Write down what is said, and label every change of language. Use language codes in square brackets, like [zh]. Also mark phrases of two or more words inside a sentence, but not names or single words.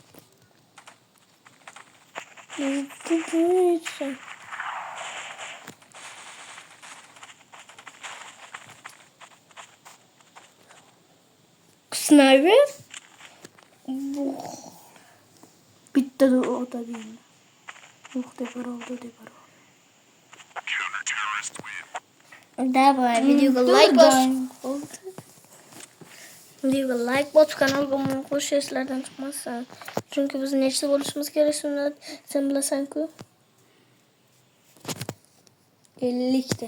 [tr] Sniper? Bitti de o da değil. Yok depar oldu. [uz] Давай, videoga like bos. Videoga like bos, kanalga obuna bo'lish eslardan chiqmasin. Chunki biz nechta bo'lishimiz kerak, sen bilasan-ku. 50 ta.